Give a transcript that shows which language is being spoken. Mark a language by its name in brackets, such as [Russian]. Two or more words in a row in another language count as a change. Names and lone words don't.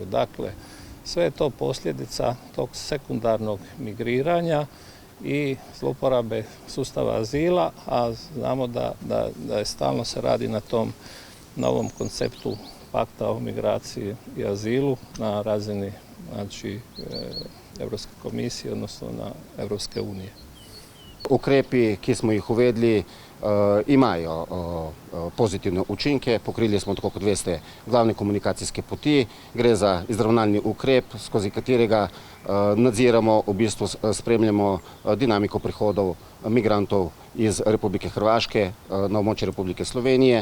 [Croatian] Dakle, sve je to posljedica tog sekundarnog migriranja i zlouporabe sustava azila, a znamo da je stalno se radi na tom novom konceptu pakta o migraciji i azilu na razini Evropske komisije, odnosno na Evropske unije. [Slovenian] Ukrepi, ki smo jih uvedli, imajo pozitivne učinke. Pokrili smo, tako kot veste, glavne komunikacijske poti. Gre za izravnalni ukrep, skozi katerega nadziramo, v bistvu spremljamo dinamiko prihodov migrantov iz Republike Hrvaške na območje Republike Slovenije.